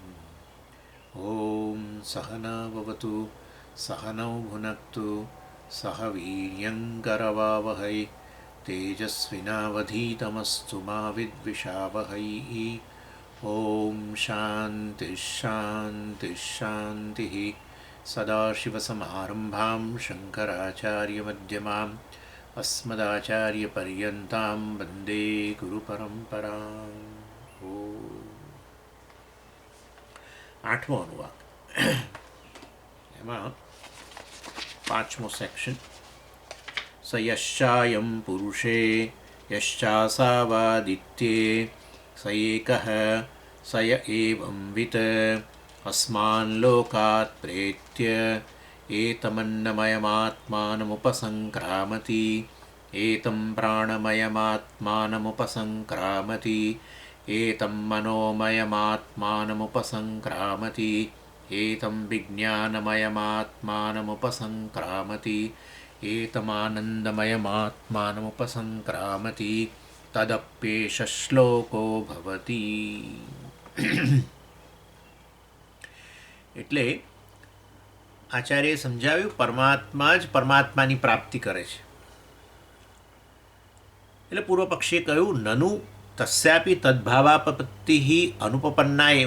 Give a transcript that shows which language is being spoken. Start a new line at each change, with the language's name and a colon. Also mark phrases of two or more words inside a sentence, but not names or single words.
Sanskrit: ॐ सहना भवतु सहनौ भुनक्तु सह वीर्यङ्करवावहै तेजस्विनावधीतमस्तु मा विद्विषावहै। ॐ शान्तिः शान्तिः शान्तिः। सदाशिवसमारम्भां शङ्कराचार्यमध्यमाम् अस्मदाचार्यपर्यन्तां वन्दे गुरुपरम्पराम्।
Gujarati: આઠમો અનુવાદ, એમાં પાંચમો સેક્શન.
Sanskrit: સ યશ્ચાયં પુરુષે યશ્ચાસાવાદિત્યે સ એકઃ સ ય એવંવિત અસ્માન લોકાત પ્રેત્ય એતમન્નમયમાત્માનમુપસંક્રામતિ એતં પ્રાણમયમાત્માનમુપસંક્રામતિ एतं मनोमयमात्मानमुपसंक्रामति एतं विज्ञानमयमात्मानमुपसंक्रामति एतमानन्दमयमात्मानमुपसंक्रामति तदप्येष श्लोको भवति.
Gujarati: એટલે આચાર્યએ સમજાવ્યું, પરમાત્મા જ પરમાત્માની પ્રાપ્તિ કરે છે. એટલે પૂર્વ પક્ષીએ કહ્યું,
Sanskrit: નનુ તસ્યાપી તદ્ભાવાપત્તિ અનુપન્ના એવ.